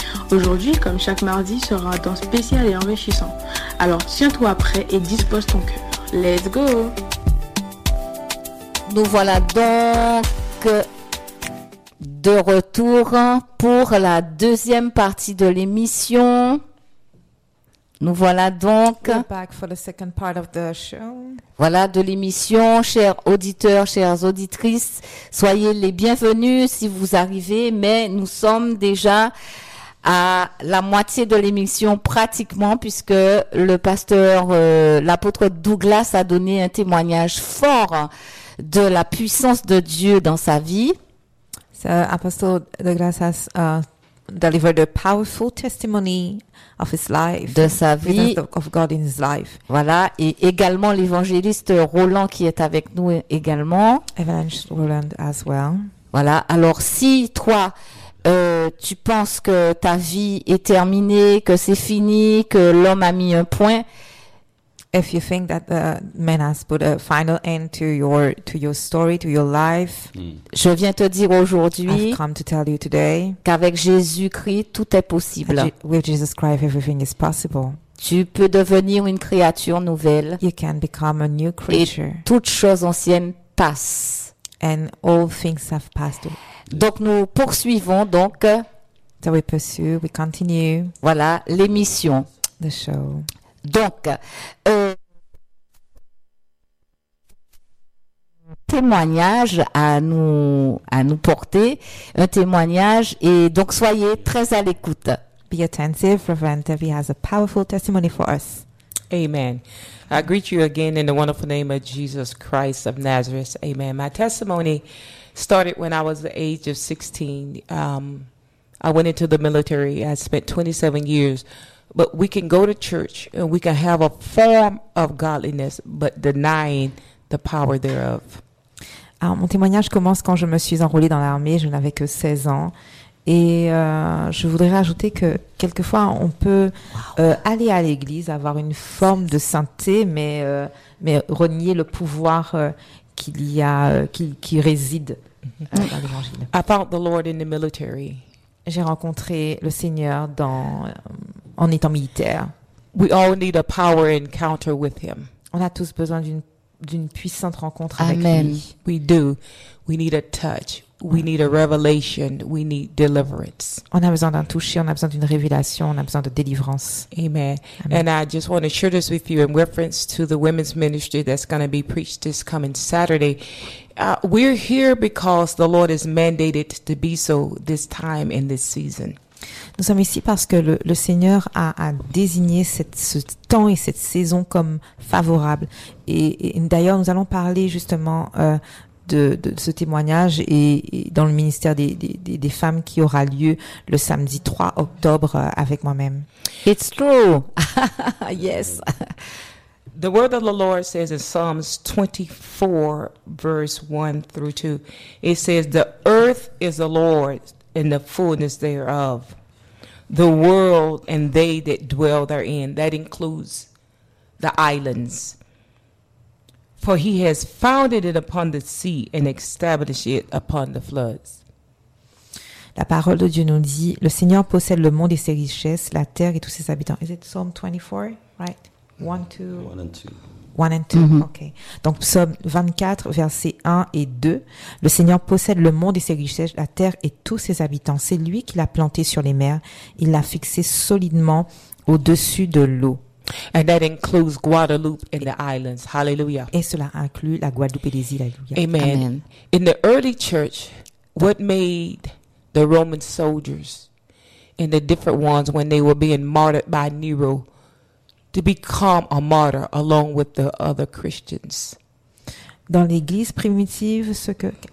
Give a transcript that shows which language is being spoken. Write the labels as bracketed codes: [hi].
[fr] Aujourd'hui, comme chaque mardi, sera un temps spécial et enrichissant. Alors tiens-toi prêt et dispose ton cœur. [en] Let's go! [fr] Nous voilà donc de retour pour la deuxième partie de l'émission. Nous voilà donc. [en] We're back for the second part of the show. [fr] Voilà de l'émission, chers auditeurs, chères auditrices. Soyez les bienvenus si vous arrivez, mais nous sommes déjà à la moitié de l'émission pratiquement, puisque le pasteur, l'apôtre Douglas a donné un témoignage fort de la puissance de Dieu dans sa vie. [en] Apostle Douglas has delivered a powerful testimony of his life, [fr] de sa vie, [en] of God in his life. [fr] Voilà, et également l'évangéliste Roland qui est avec nous également. [en] Evangelist Roland as well. [fr] Voilà, alors si toi, tu penses que ta vie est terminée, que c'est fini, que l'homme a mis un point. [en] If you think that the man has put a final end to your story, to your life, [fr] je viens te dire aujourd'hui, [en] I've come to tell you today, [fr] qu'avec Jésus-Christ, tout est possible. [en] With Jesus Christ, everything is possible. [fr] Tu peux devenir une créature nouvelle. [en] You can become a new creature. [fr] Et toutes choses anciennes passent. [en] And all things have passed. [fr] Donc nous poursuivons donc. [en] So we pursue, we continue. [fr] Voilà l'émission. [en] The show. [fr] Donc, témoignage à nous porter, un témoignage, et donc soyez très à l'écoute. [en] Be attentive, Reverend Devi has a powerful testimony for us. Amen. I greet you again in the wonderful name of Jesus Christ of Nazareth. Amen. My testimony started when I was the age of 16. I went into the military. I spent 27 years. But we can go to church and we can have a form of godliness, but denying the power thereof. [fr] Alors, mon témoignage commence quand je me suis enrôlée dans l'armée. Je n'avais que 16 ans. Et je voudrais ajouter que quelquefois, on peut aller à l'église, avoir une forme de sainteté, mais renier le pouvoir qui réside dans l'évangile. [en] I found the Lord in the military. [fr] J'ai rencontré le Seigneur dans... en étant militaire. [en] We all need a power encounter with him. [fr] On a tous besoin d'une puissante rencontre. Amen. Avec lui. [en] We do. We need a touch. We need a revelation. We need deliverance. [fr] On a besoin d'un toucher, on a besoin d'une révélation, on a besoin de délivrance. Amen. Amen. [en] And I just want to share this with you in reference to the women's ministry that's going to be preached this coming Saturday. We're here because the Lord has mandated to be so this time in this season. [fr] Nous sommes ici parce que le Seigneur a désigné ce temps et cette saison comme favorable. Et d'ailleurs, nous allons parler justement de ce témoignage et dans le ministère des femmes qui aura lieu le samedi 3 octobre avec moi-même. [en] It's true. Yes. The word of the Lord says in Psalms 24, verse 1 through 2, it says, the earth is the Lord's and the fullness thereof. The world and they that dwell therein, that includes the islands. For he has founded it upon the sea and established it upon the floods. [fr] La parole de Dieu nous dit, le Seigneur possède le monde et ses richesses, la terre et tous ses habitants. [en] Is it Psalm 24, right? 1 and 2, mm-hmm. Okay. [fr] Donc, Psalm 24, versets 1 et 2. Le Seigneur possède le monde et ses richesses, la terre et tous ses habitants. C'est lui qui l'a planté sur les mers. Il l'a fixé solidement au-dessus de l'eau. [en] And that includes Guadeloupe and the islands. Hallelujah. [fr] Et cela inclut la Guadeloupe et les îles. Amen. Amen. [en] In the early church, what made the Roman soldiers and the different ones when they were being martyred by Nero to become a martyr along with the other Christians. [fr] Dans l'église primitive, ce que...